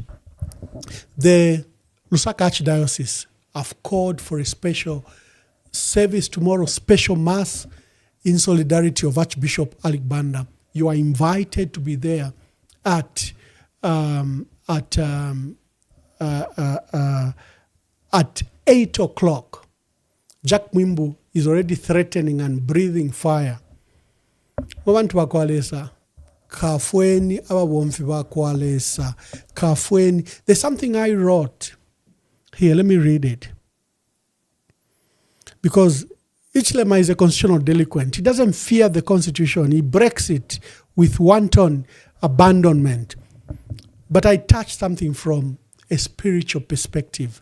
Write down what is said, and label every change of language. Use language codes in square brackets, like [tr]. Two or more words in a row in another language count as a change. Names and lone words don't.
[en] The Lusaka Archdiocese have called for a special service tomorrow, special mass in solidarity of Archbishop Alec Banda. You are invited to be there at 8 o'clock. Jack Mwimbu is already threatening and breathing fire. [bem] Wabantu bakwalesa kafweni ababomfi bakwalesa kafweni. [en] There's something I wrote here. Let me read it. Because Hichilema is a constitutional delinquent. He doesn't fear the Constitution. He breaks it with wanton abandonment. But I touched something from a spiritual perspective.